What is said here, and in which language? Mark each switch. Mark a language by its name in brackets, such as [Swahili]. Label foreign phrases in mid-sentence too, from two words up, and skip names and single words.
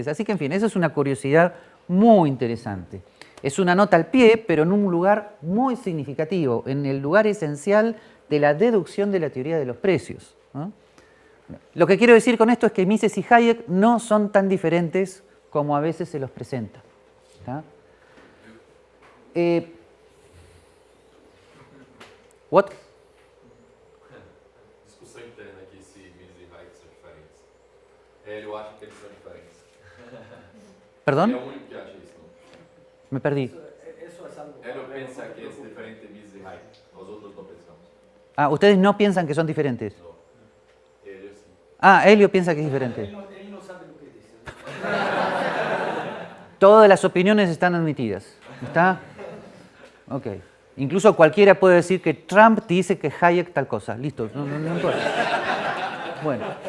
[Spanish] Así que, en fin, eso es una curiosidad muy interesante. Es una nota al pie, pero en un lugar muy significativo, en el lugar esencial de la deducción de la teoría de los precios, ¿no? Lo que quiero decir con esto es que Mises y Hayek no son tan diferentes como a veces se los presenta. ¿Tá? What? [Portuguese] Discussão interna aqui se Mises e Hayek são diferentes. Hélio acha que eles são diferentes. [Spanish] ¿Perdón? [Portuguese] Ele é o único que acha isso. Não? [Spanish] Me perdí. [Portuguese] Hélio pensa que é diferente de Mises e Hayek. Nós outros não pensamos. [Spanish] Ah, ¿ustedes no piensan que son diferentes? No. [Portuguese] Hélio sim. [Spanish] Ah, Helio piensa que es diferente. Todas las opiniones están admitidas. ¿Está? Ok. Incluso cualquiera puede decir que Trump dice que Hayek tal cosa. Listo, no importa. Bueno.